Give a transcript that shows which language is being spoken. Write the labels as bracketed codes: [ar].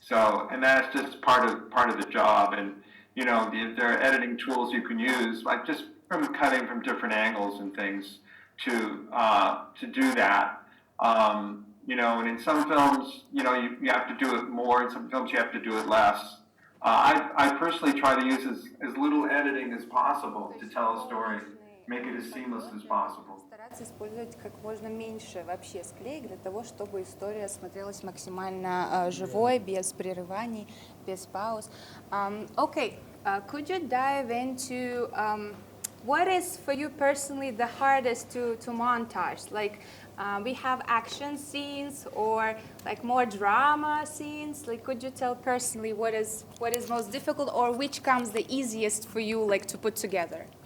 [en] So, and that's just part of the job. And, you know, there are editing tools you can use, like just from cutting from different angles and things to do that. You know, and in some films, you know, you have to do it more. In some films, you have to do it less. I personally try to use as little editing as possible to tell a story, make it as seamless as possible. [ru] Стараться использовать как можно меньше вообще склеек для того, чтобы история смотрелась максимально живой, без прерываний, без пауз. [en] Okay, could you dive into what is for you personally the hardest to montage? Like we have action scenes or like more drama scenes. Like, could you tell personally what is most difficult or which comes the easiest for you, like to put together?